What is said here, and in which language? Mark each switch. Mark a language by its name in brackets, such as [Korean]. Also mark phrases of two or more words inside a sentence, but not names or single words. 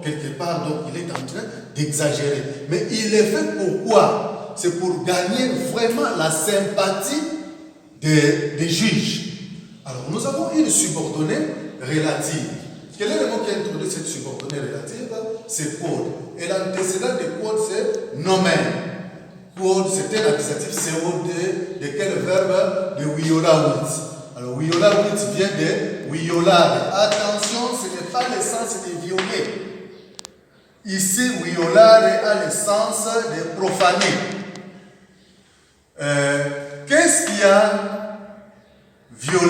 [French] Quelque part, donc, il est en train d'exagérer. Mais il est fait pourquoi? C'est pour gagner vraiment la sympathie des juges. Alors, nous avons une subordonnée relative. Quel est le mot qui introduit cette subordonnée relative? C'est quod. Et l'antécédent de quod, c'est nomen. Quod, c'est un accusatif COD de quel verbe? De violavit. Alors, violavit vient de violare. Attention, ce n'est pas le sens de violer. Ici, violare a le sens de profaner. Qu'est-ce qui a violé?